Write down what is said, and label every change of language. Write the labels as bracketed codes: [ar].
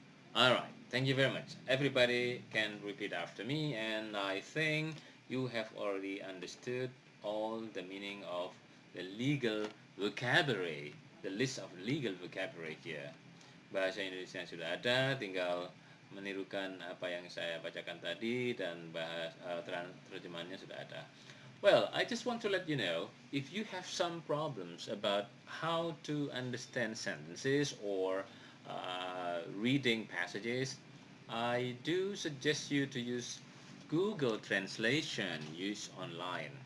[en] Alright, thank you very much. Everybody can repeat after me, and I think you have already understood all the meaning of the legal vocabulary, the list of legal vocabulary here. [id] Bahasa Indonesia sudah ada, tinggal menirukan apa yang saya bacakan tadi, dan terjemahannya sudah ada. [en] Well, I just want to let you know, if you have some problems about how to understand sentences or reading passages, I do suggest you to use Google Translation used online.